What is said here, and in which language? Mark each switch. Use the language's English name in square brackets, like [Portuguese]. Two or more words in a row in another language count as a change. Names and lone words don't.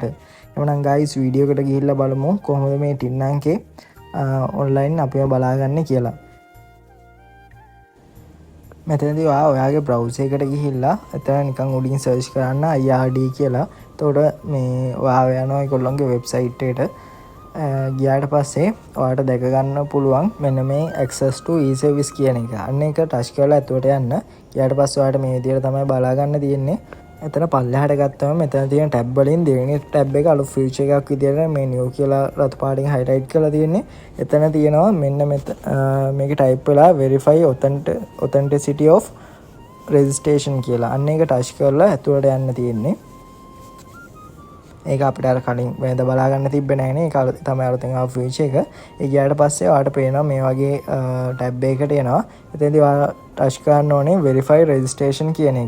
[Sinhala] එhmenan ගයිස් වීඩියෝ එකට ගිහිල්ලා බලමු කොහොමද මේ ටින් අංකේ ඔන්ලයින් අපිව බලාගන්නේ කියලා. මෙතනදී ඔයාගේ බ්‍රවුසර් එකට ගිහිල්ලා එතන නිකන් උඩින් සර්ච් කරන්න IRD කියලා. එතකොට මේ ඔයා යනවා ඒගොල්ලොන්ගේ වෙබ්සයිට් එකට. ගියාට පස්සේ ඔයාට දැක ගන්න පුළුවන් මෙන්න මේ [English] access to e-service [Sinhala] කියන එක. අන්න ඒක ටච් කරලා ඇතුළට යන්න. ගියාට පස්සේ ඔයාට මේ විදිහට තමයි බලා ගන්න තියෙන්නේ. එතන පල්ලෙහාට ගත්තම මෙතන තියෙන ටැබ් වලින් දෙවෙනි ටැබ් එක අලුත් ෆීචර් එකක් විදිහට මේ new කියලා රතු පාටින් highlight කරලා තියෙන්නේ. එතන තියෙනවා මෙන්න මේක type වෙලා [English] verify authenticity of registration [Sinhala] කියලා. අන්න ඒක ටච් කරලා ඇතුළට යන්න තියෙන්නේ. ඒක අපිට අර කලින් වෙනද බලා ගන්න තිබ්බේ නැහැනේ. ඒක තමයි අලුතෙන් ආපු ෆීචර් එක. ඒ ගියාට පස්සේ ඔයාලට පේනවා මේ වගේ ටැබ් එකකට එනවා. එතෙන්දී ඔයාලා ටච් කරන්න ඕනේ [English] verify registration [Sinhala] කියන එක.